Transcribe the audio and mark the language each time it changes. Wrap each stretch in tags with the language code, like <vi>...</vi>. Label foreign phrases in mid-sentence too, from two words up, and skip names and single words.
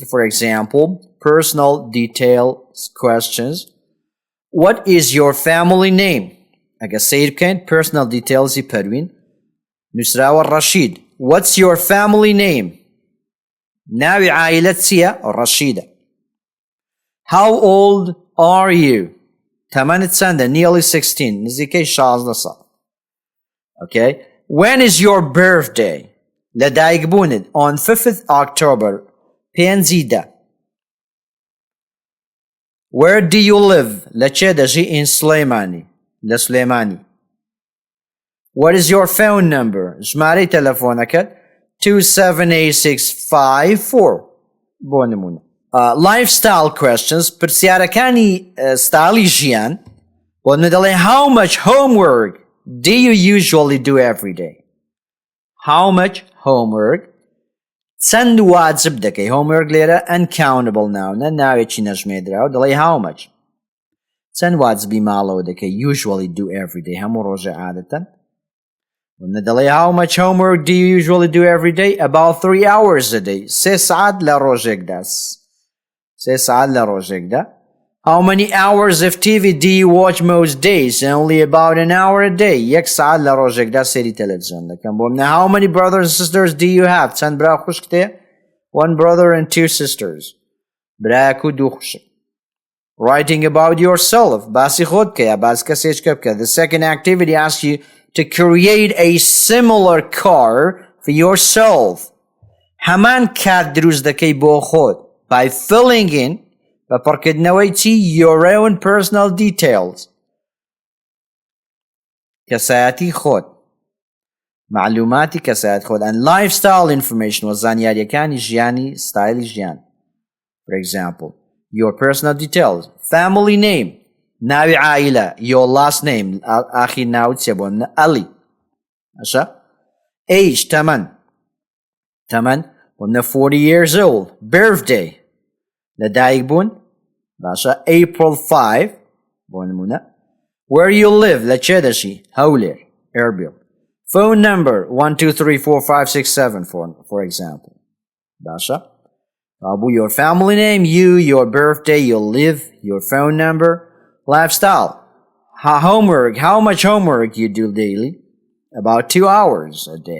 <en>For example, personal details questions. What is your family name?</en> <ckb>ئەگە سەیر بکەین</ckb> <en>personal details</en> <ckb>ی پەروین نووسراوە ڕەشید.</ckb> <en>What's your family name?</en> <ckb>ناوی عائلەت چییە؟ ڕەشیدە.</ckb> <en>How old are you?</en> <ckb>تمنت چەندە؟ nearly 16 نزیکەی 16 ساڵ.</ckb> <en>Okay. When is your birthday? لەدایکبوونت on 5th October 5 Where do you live?</en> <ckb>لەکێ دەژی in سلەیمانی لە سلێمانی.</ckb> <en>What is your phone number?</en> <ckb>ژمارەی تەلەفۆنەکەت 27864 بۆ نمونە.</ckb> <en>Lifestyle questions</en> <ckb>پرسیارەکانی ستایلی ژیان بۆ دەڵێ</ckb> <en>how much homework do you usually do every day? How much homework</en> <ckb>چەند واجب دەکەی؟</ckb> <en>homework لێرە uncountable noun</en> <ckb>ناوێکی نەژمێدراوە دەڵێ</ckb> <en>how much</en> <ckb>چەند واجبی ماڵەوە دەکەی</ckb> <en>usually do every day</en> <ckb>هەموو ڕۆژە عادەتەن دەڵێ</ckb> <en>how much homework do you usually do every day? About 3 hours a day</en> <ckb>3 ساعت لە ڕۆژێکدا 3 ساعت لە ڕۆژێکدا.</ckb> <en>How many hours of TV do you watch most days? Only about an hour a day</en> <ckb>1 ساعت لە ڕۆژێکدا سێری تەلەڤیزیۆن دەکەم. بۆ منە</ckb> <en>how many brothers and sisters do you have?</en> <ckb>چەند برا خوشک تێ؟</ckb> <en>1 brother and 2 sisters</en> <ckb>برایەک و 2 خوشک.</ckb> <en>Writing about yourself</en> <ckb>باسی خۆت بکە یا باسی کەسێکە بکە.</ckb> <en>The second activity asks you to create a similar car for yourself.</en> <ckb>هەمان کار دروست دەکەی بۆ خۆت</ckb> <en>by filling in</en> <ckb>بە پڕکردنەوەی چی؟</ckb> <en>your own personal details</en> <ckb>کەسایەتی خۆت معلوماتی کەسایەت خۆت</ckb> <en>and lifestyle information</en> <ckb>و زانیاریەکانی ژیانی ستایلی ژیان.</ckb> <en>For example, your personal details, family name</en> <ckb>ناوی عائلە</ckb> <en>your last name</en> <ckb>ئاخیر ناوت چێ بۆ منە ئەلی ئەشە. age تەمەن بۆ منە 40</ckb> <en>years old.</en> <ckb>birthday لەدایک بوون باشە April 5 بۆ نمونە.</ckb> <en>where you live</en> <ckb>لەکێ دەژی؟ هەولێر ئێربیل.</ckb> <en>phone number 1234567 for example باشە. Abu, your family name, you, your birthday, you live, your phone number, lifestyle, homework, how much homework you do daily? About 2 hours a day.</en>